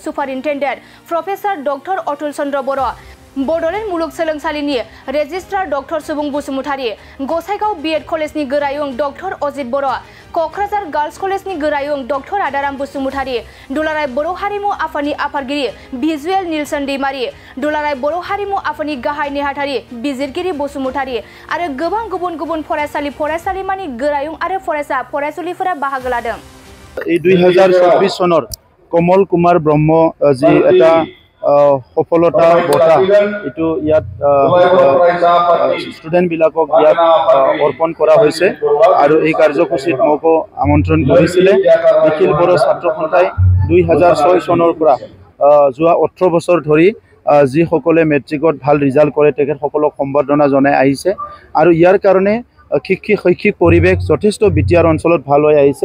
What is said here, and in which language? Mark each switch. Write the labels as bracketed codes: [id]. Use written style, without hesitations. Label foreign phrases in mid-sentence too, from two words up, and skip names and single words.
[brx] सुपारिनटेन्डेन्ट प्रफेसर डक्टर अतुल चन्द्र बर', बड'लेण्ड मुलुगसोलोंसालिनि रेजिस्ट्रार डक्टर सुबुं बसुमतारी, गसाइगाव बिएड कलेजनि गोरायुं डक्टर अजित बर', क'क्राझार गार्लस कलेजनि गोरायुं डक्टर आदाराम बसुमतारी, दुलाराय बर' हारिमु आफादनि आफादगिरि भिजुएल निलसन दैमारी, दुलाराय बर' हारिमु आफादनि गाहाय नेहाथारि बिजिरगिरि बसुमतारी आरो गोबां गुबुन गुबुन फरायसालिमानि गोरायुं आरो फरायसा फरायसुलिफोरा बाहागो लादों। [as] 2024 सনৰ कमल कुमार ब्रह्म जी এটা সফলতা বঁটা এটো ইয়াত ষ্টুডেন্ট বিলাকক ইয়াত অৰ্পণ কৰা হৈছে আৰু এই কাৰ্যসূচীত মোক আমন্ত্ৰণ কৰিছিলে। নিখিল বড়ো ছাত্ৰ সন্থাই 2006 চনৰ পৰা যোৱা 18 বছৰ ধৰি যিসকলে মেট্ৰিকত ভাল ৰিজাল্ট কৰে তেখেতসকলক সম্বৰ্ধনা জনাই আহিছে আৰু ইয়াৰ কাৰণে শৈক্ষিক পৰিৱেশ যথেষ্ট বিটিআৰ অঞ্চলত ভাল হৈ আহিছে।